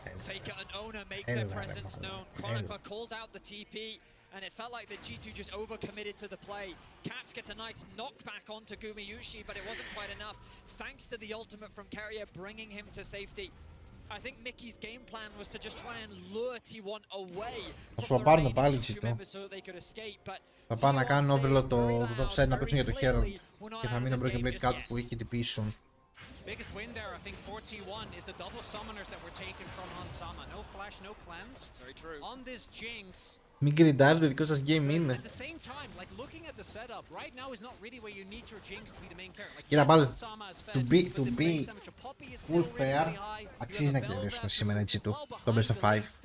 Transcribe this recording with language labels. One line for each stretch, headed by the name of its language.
English: Faker and Owner make their presence known. Chronicler called out the TP, and it felt like the G2 just overcommitted to the play. Caps gets a nice knockback onto Gumayushi, but it wasn't quite enough. Thanks to the ultimate from Carrier bringing him to safety. I think Mickey's game plan was to just try and lure T1 away from the range of 2 members so they could escape, but
Greek: θα πάω να κάνω overload το top side να παίξουν για το Herald και θα μείνω Broken Blade κάτω που είχε τυπήσουν.
English: Biggest win there, I think, for T1 is the double summoners that were taken from Hansama. No flash, no cleanse. It's very true. On this Jinx.
Greek: Μην γκριντάρετε, δικό σας game είναι.
English: At the same time, like looking at the setup, right now is not really where you need your Jinx to be the main character.
Greek: Κοίτα πάλι, to be full fair, αξίζει να κερδίσουμε σήμερα έτσι του, το best of 5.